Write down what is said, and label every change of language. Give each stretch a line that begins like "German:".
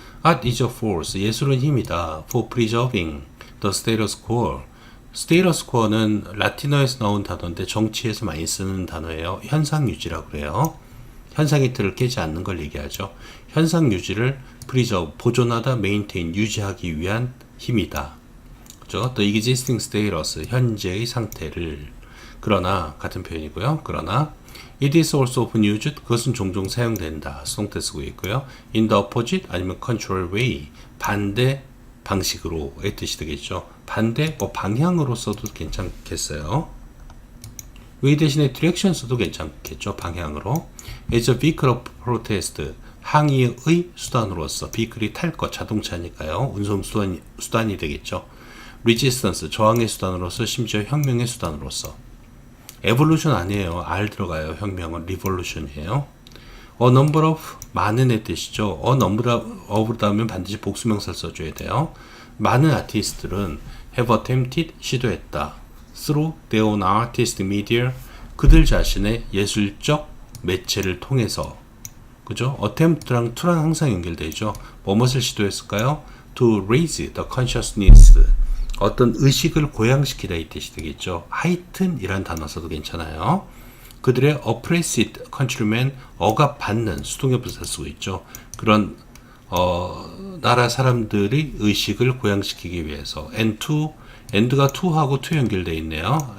English: Art is a force.
Korean: 예술은 힘이다.
English: For preserving the status quo.
Korean: status quo는 라틴어에서 나온 단어인데 정치에서 많이 쓰는 단어예요. 현상 유지라고 그래요. 현상의 틀을 깨지 않는 걸 얘기하죠. 현상 유지를 preserve, 보존하다, maintain, 유지하기 위한 힘이다. 그죠?
English: The existing status,
Korean: 현재의 상태를. 그러나, 같은 표현이고요. 그러나,
English: it is also often used,
Korean: 그것은 종종 사용된다. 수동태 쓰고 있고요.
English: in the opposite,
Korean: 아니면 contrary way, 반대 방식으로의 뜻이 되겠죠. 반대, 방향으로 써도 괜찮겠어요. way 대신에 direction 써도 괜찮겠죠. 방향으로.
English: It's a vehicle of protest,
Korean: 항의의 수단으로서, vehicle이 탈 것, 자동차니까요. 운송 수단이 되겠죠. resistance, 저항의 수단으로서, 심지어 혁명의 수단으로서. evolution 아니에요. R 들어가요. 혁명은 revolution이에요.
English: A number of,
Korean: 많은의 뜻이죠. A number of 다음에 반드시 복수명사를 써줘야 돼요. 많은 아티스트들은
English: have attempted,
Korean: 시도했다.
English: through their own artistic media,
Korean: 그들 자신의 예술적 매체를 통해서 그죠? attempt랑 to랑 항상 연결되죠. 무엇을 시도했을까요?
English: to raise the consciousness.
Korean: 어떤 의식을 고양시키다 이 뜻이 되겠죠. 하여튼 이란 단어 써도 괜찮아요. 그들의 oppressed countrymen, 억압받는 수동의 부사 쓰고 있죠. 그런 나라 사람들의 의식을 고양시키기 위해서 and to, and가 to하고 to 연결되어 있네요.